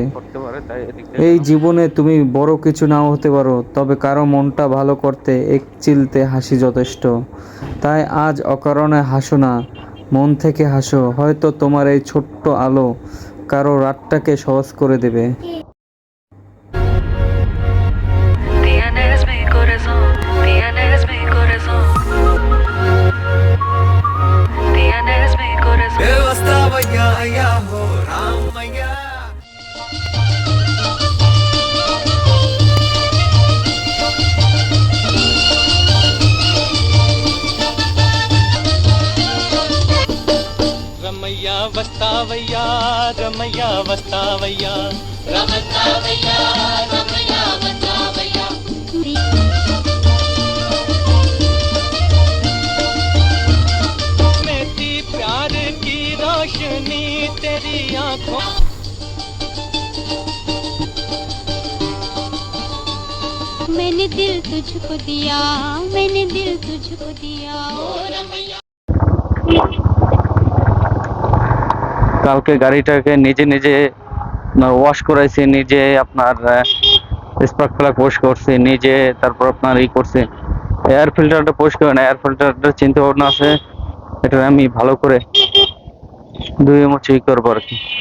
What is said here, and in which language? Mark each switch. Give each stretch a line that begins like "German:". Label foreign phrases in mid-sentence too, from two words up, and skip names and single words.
Bangla: এই জীবনে তুমি বড় কিছু নাও হতে পারো, তবে কারো মনটা ভালো করতে এক চিলতে হাসি যথেষ্ট। তাই আজ অকারণে হাসো না, মন থেকে হাসো, হয়তো তোমার এই ছোট্ট আলো কারো রাতটাকে সহজ করে দেবে।
Spanish: Tienes mi corazón, tienes mi corazón, tienes mi corazón. Devastavaya ya ho Ramaya.
Telugu: రమయ్య వస్తావయ్యా రమయ్య వస్తావయ్యా రమస్తావయ్యా రమయ్య వస్తావయ్యా
Hindi: मेरी प्यार की रोशनी तेरी आंखों मैंने दिल तुझको दिया, मैंने दिल तुझको दिया ओ रमैया।
Bangla: কালকে গাড়িটাকে নিজে নিজে আপনার ওয়াশ করাইছি, নিজে আপনার
English: spark plug
Bangla: ওয়াশ করছি নিজে, তারপর আপনার করছি এয়ার ফিল্টারটা পরিষ্কার না, এয়ার ফিল্টারটা চিন্তা ভাবনা আছে, এটা আমি ভালো করে ধুয়ে মুছে করবো আর কি।